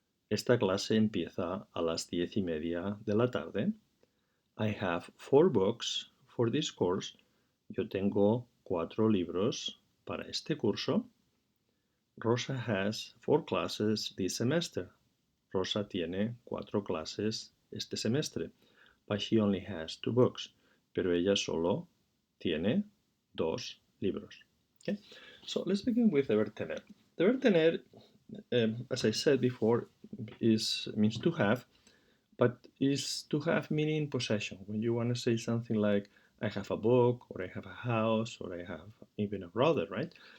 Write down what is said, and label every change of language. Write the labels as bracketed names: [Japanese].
[Spanish] Esta clase empieza a las 10:30 de la tarde. [English] I have 4 books for this course. [Spanish] Yo tengo 4 libros para este curso. [English] Rosa has 4 classes this semester. [Spanish] Rosa tiene 4 clases este semestre. [English] But she only has 2 books. [Spanish] Pero ella solo tiene 2 libros. [English] Okay? So let's begin with the verb tener. The verb tener, as I said before, means to have, but is to have meaning possession. When you want to say something like, I have a book, or I have a house, or I have even a brother, right?